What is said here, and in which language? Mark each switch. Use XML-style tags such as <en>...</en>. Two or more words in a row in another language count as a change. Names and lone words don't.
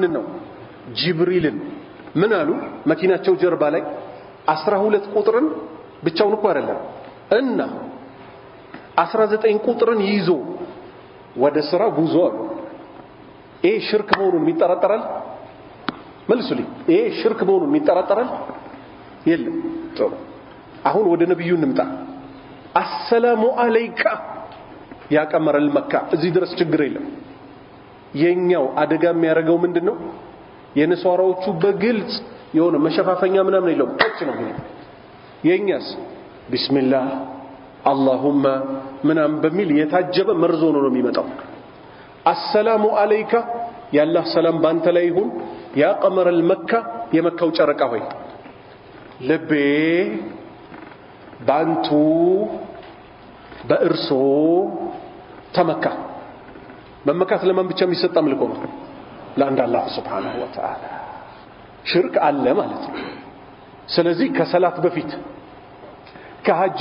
<am>ነው ጅብሪልን ምን አሉ መኪናቸው ጀርባ ላይ 12 ቁጥርን ብቻውን እኮ አይደለም እና 19 ቁጥርን ይዞ ወደ ስራ ጉዞ አሉ ይሄ ሽርክ መሆኑን የሚጠራጠራል መልሱልኝ ይሄ ሽርክ መሆኑን የሚጠራጠራል የለም ጥሩ አሁን ወደ ነብዩ እንምጣ</am> <ar>السلام عليك يا قمر المكة</ar> <am>እዚህ ድረስ ችግር የለም የኛው አደጋ የሚያረጋው ምንድነው የነሷራዎቹ በግልጽ የሆነ መሸፋፈኛ ምናምን የለውም እጭ ነው የኛስ ቢስሚላህ اللهم ምናምን በሚል የታጀበ መርዞ ነው የሚመጣው</am> <ar>السلام عليك يا الله</ar> <am>ሰላም ባንተ ላይ ይሁን</am> <ar>يا قمر المكة</ar> <am>የመካው ጨረቃ ሆይ ልቤ ባንቱ በእርሶ ተመካ መመካት ለማን ብቻ የሚሰጥ አምልኮ ነው ለአንድ አላህ</am> <ar>سبحانه وتعالى</ar> <am>ሽርክ አለ ማለት ነው ስለዚህ ከሰላት በፊት ከሐጅ</am>